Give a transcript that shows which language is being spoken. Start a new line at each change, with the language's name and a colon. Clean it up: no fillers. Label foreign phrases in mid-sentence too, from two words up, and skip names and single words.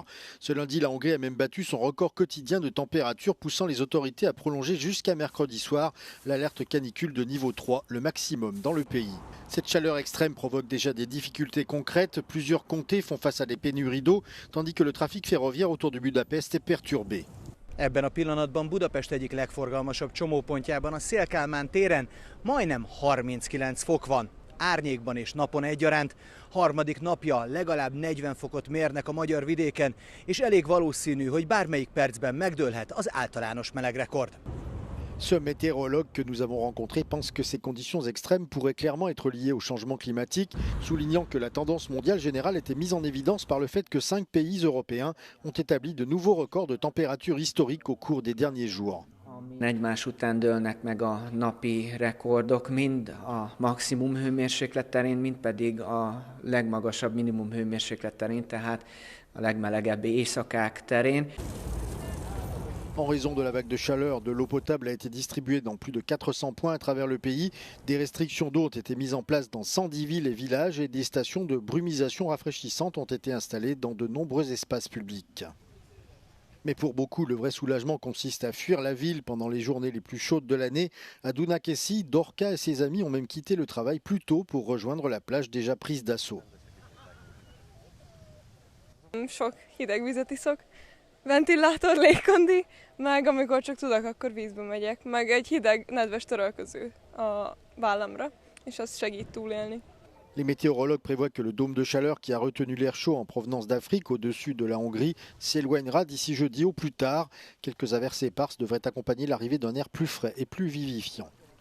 French: Ce lundi, la Hongrie a même battu son record quotidien de température, poussant les autorités à prolonger jusqu'à mercredi soir l'alerte canicule de niveau 3, le maximum dans le pays. Cette chaleur extrême provoque déjà des difficultés concrètes. Plusieurs comtés font face à des pénuries d'eau, tandis que le trafic ferroviaire autour de Budapest est perturbé.
Hungarian: Ebben a pillanatban Budapest egyik legforgalmasabb csomópontjában, a Széll-Kálmán téren majdnem 39 fok van. Árnyékban és napon egyaránt. Harmadik napja legalább 40 fokot mérnek a magyar vidéken, és elég valószínű, hogy bármelyik percben megdőlhet az általános melegrekord.
French: Ce météorologue que nous avons rencontré pense que ces conditions extrêmes pourraient clairement être liées au changement climatique, soulignant que la tendance mondiale générale était mise en évidence par le fait que 5 pays européens ont établi de nouveaux records de température historiques au cours des derniers jours.
Hungarian: Egymás után dőlnek meg a napi rekordok, mind a maximum hőmérséklet terén, mind pedig a legmagasabb minimum hőmérséklet terén, tehát a legmelegebb éjszakák terén.
French: En raison de la vague de chaleur, de l'eau potable a été distribuée dans plus de 400 points à travers le pays. Des restrictions d'eau ont été mises en place dans 110 villes et villages et des stations de brumisation rafraîchissantes ont été installées dans de nombreux espaces publics. Mais pour beaucoup, le vrai soulagement consiste à fuir la ville pendant les journées les plus chaudes de l'année. À Dunakeszi, Dorka et ses amis ont même quitté le travail plus tôt pour rejoindre la plage déjà prise d'assaut.
Hungarian: Sok hideg vizet iszok, ventilátor, légkondi, meg amikor csak tudok, akkor vízbe megyek, meg egy hideg, nedves törölköző a vállamra, és az segít túlélni.
French: Les météorologues prévoient que le dôme de chaleur qui a retenu l'air chaud en provenance d'Afrique au-dessus de la Hongrie s'éloignera d'ici jeudi au plus tard. Quelques averses éparses devraient accompagner l'arrivée d'un air plus frais et plus vivifiant.